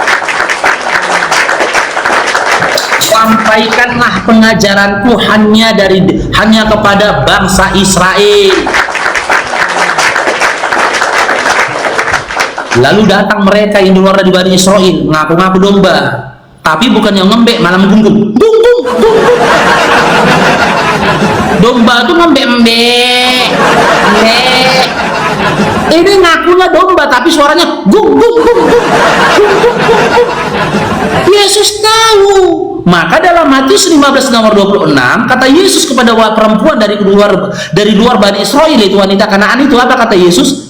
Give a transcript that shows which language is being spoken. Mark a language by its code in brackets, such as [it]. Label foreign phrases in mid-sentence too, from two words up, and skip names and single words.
[id] Sampaikanlah pengajaranku hanya kepada bangsa Israel. Lalu datang mereka yang di luar dari Bani Israel, ngaku-ngaku domba, tapi bukan yang ngembek, malah menggunggung. Gung, gung, gung, gung. Domba itu ngembek-embek. Ini ngakunya domba, tapi suaranya gung, gung, gung, gung. Gung, gung, gung, gung. Yesus tahu. Maka dalam Matius 15 nomor 26 kata Yesus kepada perempuan dari luar Bani Israel, itu wanita Kanaan itu, apa kata Yesus?